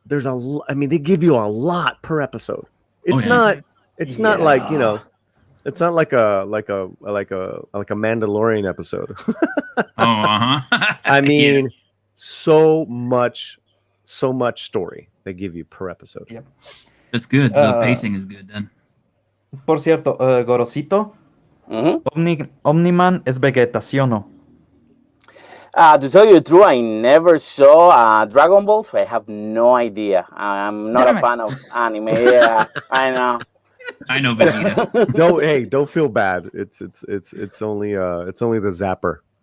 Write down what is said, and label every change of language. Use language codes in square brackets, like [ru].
[en] I mean, they give you a lot per episode. It's not like, you know, it's not like a Mandalorian episode. I mean, so much story they give you per episode. Yep. That's good. The pacing is good then. [es] Por cierto, Gorosito, Omni-Man es Vegeta, ¿sí o no? [en] To tell you the truth, I never saw Dragon Ball, so I have no idea. I'm not a fan of anime. Yeah, I know. I know Vegeta. Don't feel bad. It's only the zapper.